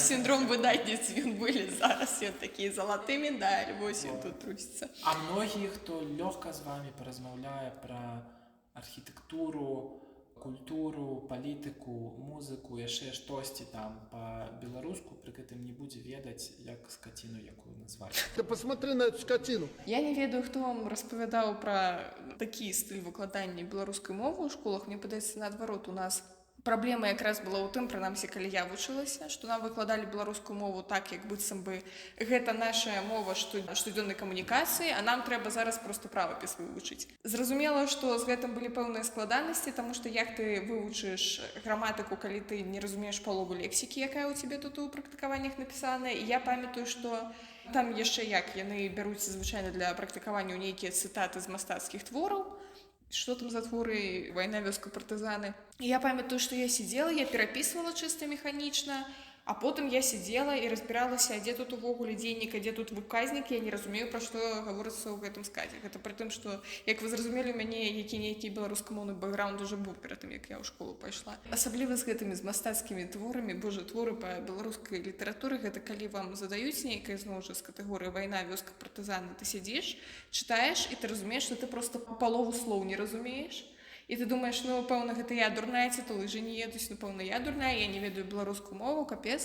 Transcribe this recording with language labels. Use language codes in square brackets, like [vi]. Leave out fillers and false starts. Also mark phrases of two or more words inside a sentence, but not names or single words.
[be] мой сіндром выдатніцы, ён былі зараз, ён такі залаты медаль, вось ён тут трусіцца. А многія, хто лёгка з вамі паразмаўляе пра архітэктуру, культуру, палітыку, музыку, яшчэ штосьці там па-беларуску, пры гэтым не будзе ведаць, як скаціну якую назваць. [ru] Ты посмотри на эту скотину. [be] Я не ведаю, хто вам распавядаў пра такі стыль выкладання беларускай мовы ў школах. Мне падаецца, наадварот, у нас праблема якраз была ў тым, прынамсі, калі я вучылася, што нам выкладалі беларускую мову так, як быццам бы гэта наша мова штодзённай камунікацыі, а нам трэба зараз проста правапіс вывучыць. Зразумела, што з гэтым былі пэўныя складанасці, таму што як ты вывучыш граматыку, калі ты не разумееш палову лексікі, якая ў цябе тут у практыкаваннях напісаная. І я памятаю, што там яшчэ як яны бяруць звычайна для практыкавання нейкія цытаты з мастацкіх твораў. [ru] Что там за творы «Война, вёска, партызаны». И [be] я памятаю, [ru] что я сидела, я пераписывала чисто механично, а потом я сидела и разбиралась, а где тут увогуле денег, а где тут выказник, я не разумею, про что говорится в этом сказе. Это при том, что, [be] як вы зразумели, [ru] у меня [be] які беларускамоўны бэкграунд [ru] уже был перед тем, [be] як я ў школу пайшла. Асабліва з гэтымі з мастацкімі творамі, божа, творы па беларускай літаратуры, гэта калі вам задаюць нейкае зноў жа з катэгорыі «Вайна, вёска, партызаны», ты сидзіш, читаешь, і ты разумееш, што ты просто палову слоў не разумееш. І ты думаеш, ну, пэўна, гэта я дурная, ці то лыжы не едуць, ну, пэўна, я дурная, я не ведаю беларускую мову, капец.